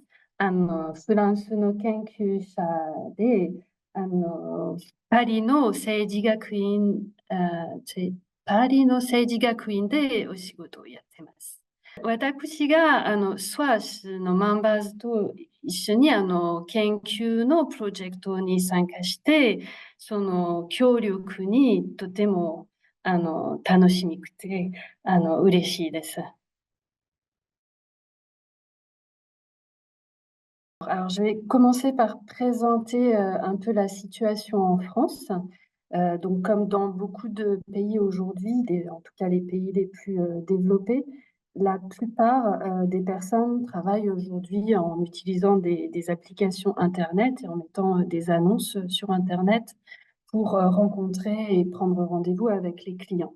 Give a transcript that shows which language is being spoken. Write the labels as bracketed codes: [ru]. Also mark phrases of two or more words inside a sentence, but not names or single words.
[ja] フランスの研究者で、あの、パリの政治学院、パリの政治学院でお仕事をやってます。私が、スワースのメンバーズと一緒に、研究のプロジェクトに参加して、その協力にとても、楽しみくて、嬉しいです。 [fr] Alors, je vais commencer par présenter un peu la situation en France. Donc, comme dans beaucoup de pays aujourd'hui, en tout cas les pays les plus développés, la plupart des personnes travaillent aujourd'hui en utilisant des applications Internet et en mettant des annonces sur Internet pour rencontrer et prendre rendez-vous avec les clients.